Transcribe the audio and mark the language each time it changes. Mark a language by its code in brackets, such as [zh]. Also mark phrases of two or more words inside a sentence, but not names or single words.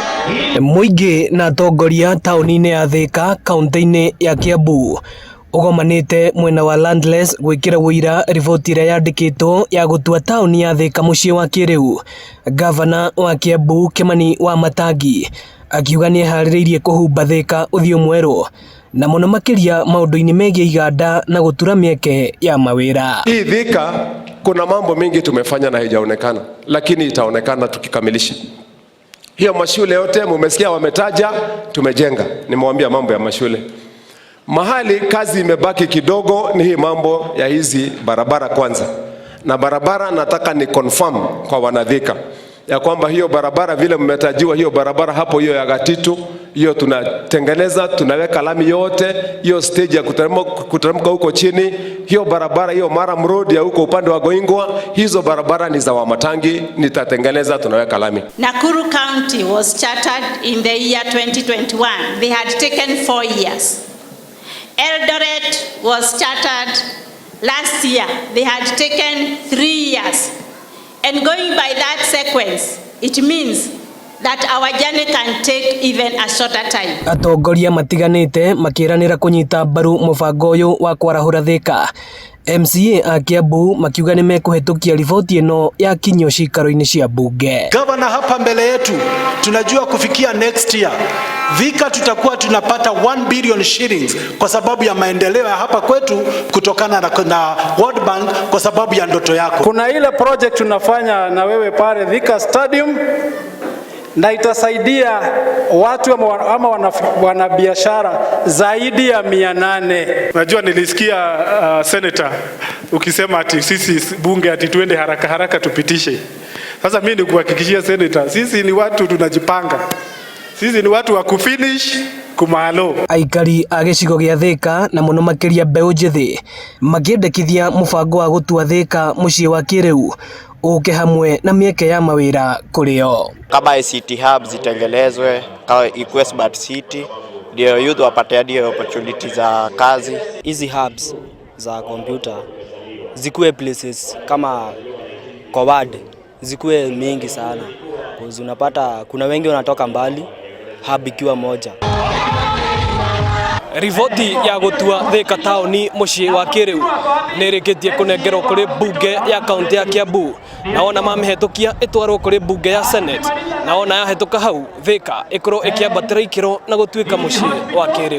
[ki] Muingi na atongoria tauni-ini ya Thika kaunti-ini ya Kiambu ugomanite mwena wa Landless gwikira wira riboti iria yandikitwo ya gutua tauni ya Thika mucii wa kiriu. Gavana wa Kiambu Kimani Wamatangi akiuga ni ehaririirie kuhumba Thika uthio mweru na muno makiria maundu-ini megie iganda na gutura mieke ya mawira. [sw] Hii Thika kuna mambo mengi tumefanya na haijaonekana, lakini itaonekana tukikamilisha. Hiyo mashule yote mumesikia wametaja, tumejenga. Nimewambia mambo ya mashule. Mahali kazi imebaki kidogo ni hii mambo ya hizi barabara kwanza. Na barabara nataka ni confirm kwa wanathika ya kwamba hiyo barabara vile mmetajiwa, hiyo barabara hapo, hiyo ya Gatitu, hiyo tunatengeneza, tunaweka lami yote, hiyo stage ya kuteremka huko chini, hiyo barabara, hiyo Maram Road ya huko upande wa Goingwa, hizo barabara ni za Wamatangi, nitatengeneza, tunaweka lami. [en] Nakuru County was chartered in the year 2021. They had taken 4 years. Eldoret was chartered last year. They had taken 3 years. And going by that sequence, it means that our journey can take even a shorter time. [ki] Atongoria matiganite makiranira kunyita mbaru mubango uyu wa kwarahura Thika. MCA a Kiambu makiuga ni mekuhitukia riboti ino ya kinyo cikaro-ini cia bunge. [sw] Governor, hapa mbele yetu tunajua kufikia [en] next year [sw] Thika tutakuwa tunapata 1 [en] billion shillings [sw] kwa sababu ya maendeleo ya hapa kwetu kutokana na World Bank, kwa sababu ya ndoto yako. Kuna ile project tunafanya na wewe pale Thika Stadium na itasaidia watu ama wanabiashara zaidi ya 800. Najua nilisikia senator ukisema ati sisi bunge ati tuende haraka haraka tupitishe. Sasa mimi nikuhakikishia senator, sisi ni watu tunajipanga. Sisi ni watu wa kufinish kumalo. [ki] Aikari a gicigo gia Thika na muno makiria mbeu njithi makiendekithia mubango wa gutua Thika mucii wa kiriu uke hamwe na mieke ya mawira kurio. [sw] Kama [en] ICT hubs [sw] zitengelezwe, kama ikuwe [en] smart city, [sw] ndio youth wapate hadi opportunity za kazi. Hizi hubs za computer zikuwe places kama kwa ward, zikuwe mingi sana. Unapata kuna wengi wanatoka mbali, hub ikiwa moja. [ki] Riboti ya gutua Thika tauni mucii wa kiriu nirikitie kunengerwo kuri bunge ya kaunti ya Kiambu, na ona mamihitukia itwarwo kuri bunge ya Senate, na ona yahituka hau Thika ikorwo ikiambatira ikiro na gutuika mucii wa kiriu.